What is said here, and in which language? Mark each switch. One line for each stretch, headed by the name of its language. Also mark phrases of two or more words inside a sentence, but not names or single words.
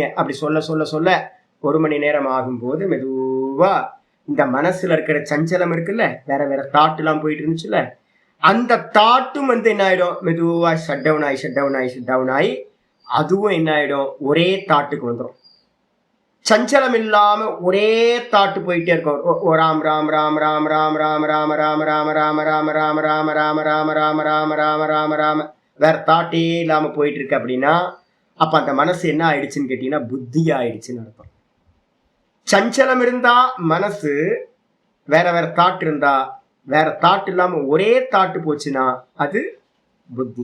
Tamil: அப்படி சொல்ல சொல்ல சொல்ல 1 மணி நேரம் ஆகும்போது மெதுவா இந்த மனசுல இருக்கிற சஞ்சலம் இருக்குல்ல, வேற வேற தாட் எல்லாம் போயிட்டு இருந்துச்சுல்ல, அந்த தாட்டும் என்ன ஆயிடும்? மெதுவா
English: shut down
Tamil: ஆகி
English: shut down
Tamil: ஆகி
English: shut down
Tamil: ஆகி அதுவும் என்ன ஆயிடும், ஒரே தாட்டுக்கு வந்துடும். சஞ்சலம் இல்லாம ஒரே தாட்டு போயிட்டே இருக்கும். ராம் ராம் ராம் ராம் ராம் ராம் ராம ராம ராம ராம ராம ராம ராம ராம ராம ராம ராம ராம ராம ராம வேற தாட்டே இல்லாம போயிட்டு இருக்கு அப்படின்னா அப்ப அந்த மனசு என்ன ஆயிடுச்சுன்னு கேட்டீங்கன்னா புத்தி ஆயிடுச்சுன்னு அர்த்தம். சஞ்சலம் இருந்தா மனசு, வேற வேற தாட் இருந்தா, வேற தாட் இல்லாம ஒரே தாட்டு போச்சுன்னா அது புத்தி.